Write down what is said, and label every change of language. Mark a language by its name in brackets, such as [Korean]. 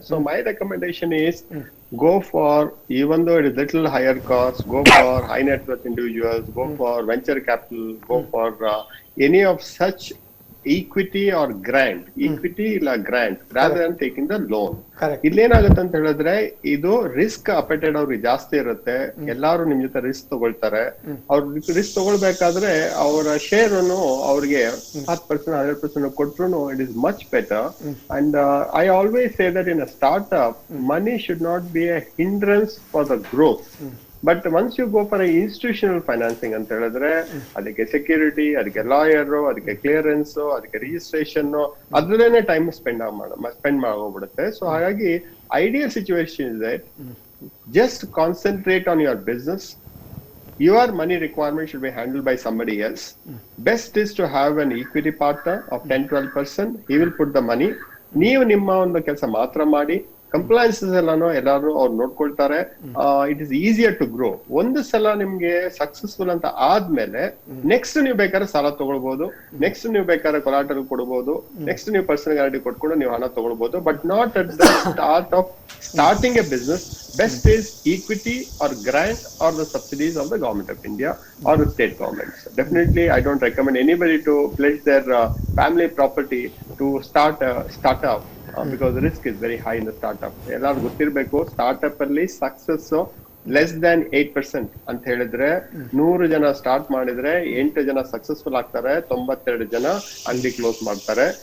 [English] So my recommendation is go for, even though it is little higher cost, go for high net worth individuals, go for venture capital, go for any of such equity or grant, equity ಇಲ್ಲ grant, rather than taking the loan. [Kannada] ಇಲ್ಲೇನಾಗುತ್ತೆ ಅಂತ ಹೇಳಿದ್ರೆ, ಇದು risk ಅಪೆಟೆಡ್ ಅವ್ರಿಗೆ ಜಾಸ್ತಿ ಇರುತ್ತೆ. ಎಲ್ಲಾರು ನಿಮ್ ಜೊತೆ ರಿಸ್ಕ್ ತಗೊಳ್ತಾರೆ. ಅವ್ರ ರಿಸ್ಕ್ ತಗೊಳ್ಬೇಕಾದ್ರೆ ಅವರ ಶೇರ್ ಅನ್ನು ಅವ್ರಿಗೆ 10% 100% ಕೊಟ್ರು [English] It is much better. And I always say that in a startup money should not be a hindrance for the growth. But once you go for institutional financing [Kannada] ಅಂತ ಹೇಳಿದ್ರೆ, ಅದಕ್ಕೆ ಸೆಕ್ಯೂರಿಟಿ, ಅದಕ್ಕೆ lawyer, ಅದಕ್ಕೆ clearance, ಅದಕ್ಕೆ registration, ಅದ್ರಲ್ಲೇನೆ time spend ಮಾಡೋಗ್ಬಿಡುತ್ತೆ. [English] so [Kannada] ಹಾಗಾಗಿ [English] Ideal situation is that just concentrate on your business. Your money requirement should be handled by somebody else. Best is to have an equity partner of 10-12%. He will put the money. [Kannada] ನೀವು ನಿಮ್ಮ ಒಂದು ಕೆಲಸ ಮಾತ್ರ ಮಾಡಿ, compliances ಎಲ್ಲಾನು ಎಲ್ಲಾರು ಅವ್ರು ನೋಡ್ಕೊಳ್ತಾರೆ. [English] It is easier to grow. [Kannada] ಒಂದು ಸಲ ನಿಮ್ಗೆ ಸಕ್ಸಸ್ಫುಲ್ ಅಂತ ಆದ್ಮೇಲೆ ನೆಕ್ಸ್ಟ್ ನೀವು ಬೇಕಾದ್ರೆ ಸಾಲ ತಗೊಳ್ಬಹುದು, ನೆಕ್ಸ್ಟ್ ನೀವು ಬೇಕಾದ್ರೆ ಕೊಲಾಟರಲ್ ಕೊಡಬಹುದು, ನೆಕ್ಸ್ಟ್ ನೀವು ಪರ್ಸನಲ್ ಗ್ಯಾರಂಟಿ ಕೊಟ್ಕೊಂಡು ನೀವು ಹಣ ತಗೊಳ್ಬಹುದು. [English] But not at the start of starting a business. Best is equity or grant or the subsidies of the government of India or the state governments. Definitely, I don't recommend anybody to pledge their family property to start a startup because the risk is very high in the startup. [Kannada] ಎಲ್ಲರೂ ಗೊತ್ತಿರಬೇಕು, startup ಅಲ್ಲಿ success less than 8% ಅಂತ ಹೇಳಿದ್ರೆ, 100 ಜನ start ಮಾಡಿದ್ರೆ 8 ಜನ successful ಆಗ್ತಾರೆ, 92 ಜನ ಅಂಗಡಿ ಕ್ಲೋಸ್ ಮಾಡ್ತಾರೆ.